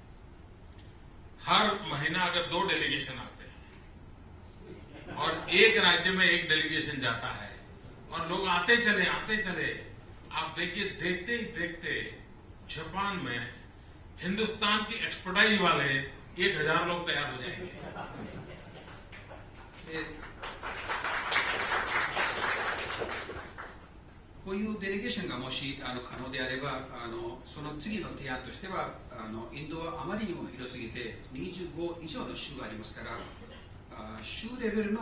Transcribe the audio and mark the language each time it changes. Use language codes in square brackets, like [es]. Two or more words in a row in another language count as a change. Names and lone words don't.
[hi] हर महीना अगर 2 डेलीगेशन आते हैं और एक राज्य में एक डेलीगेशन जाता है और लोग आते चले, आप देखिए देखते ही देखते जापान में हिंदुस्तान की एक्सपर्टाइज वाले 1000 लोग तैयार हो जाएंगे। [ja] こういうデレゲーションがもし可能であれば、その次の提案としては、インドはあまりにも広すぎて25以上の州がありますから、州レベル